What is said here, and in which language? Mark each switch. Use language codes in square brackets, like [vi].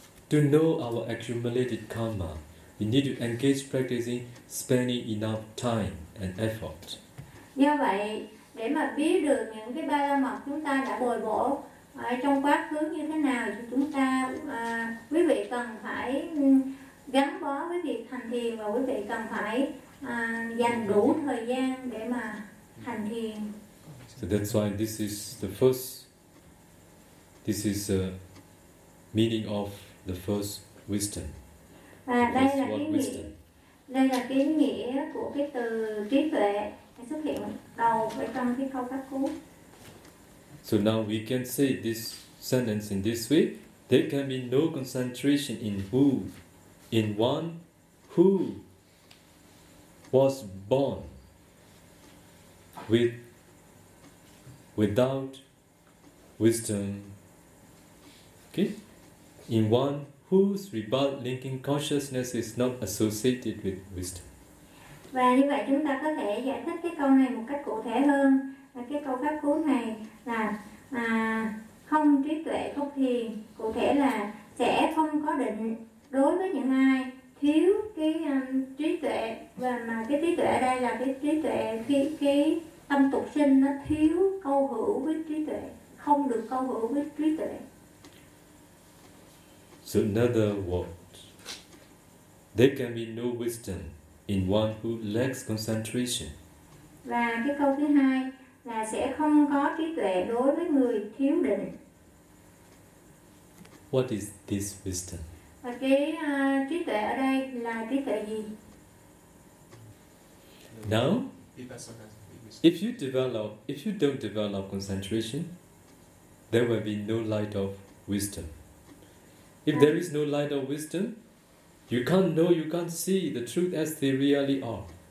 [en] To know our accumulated karma, we need to engage practicing, spending enough time and effort. [vi] Do vậy, để mà biết được những cái ba la mật chúng ta đã bồi bổ trong quá khứ như thế nào, thì chúng ta, quý vị cần phải gắn bó với việc hành thiền và quý vị cần phải dành đủ thời gian để mà [en] So that's why this is the first, this is the meaning of the first wisdom. So now we can say this sentence in this way. There can be no concentration in who, in one who was born with, without wisdom. Okay? In one whose rebirth linking consciousness is not associated with wisdom. [vi] Và như vậy chúng ta có thể giải thích cái câu này một cách cụ thể hơn. Cái câu pháp cú này là không trí tuệ không thiền, cụ thể là sẽ không có định đối với những ai thiếu cái trí tuệ, và mà cái trí tuệ ở đây là cái trí tuệ khi cái tâm tục sinh nó thiếu câu hữu với trí tuệ, không được câu hữu với trí tuệ. [en] So another word, there can be no wisdom in one who lacks concentration. [vi] Và cái câu thứ hai là sẽ không có trí tuệ đối với người thiếu định. [en] What is this wisdom? [vi] Và cái trí tuệ ở đây là trí tuệ gì? [en] Now, if you develop, if you don't develop concentration, there will be no light of wisdom. If there is no light of wisdom, you can't know, you can't see the truth as they really are.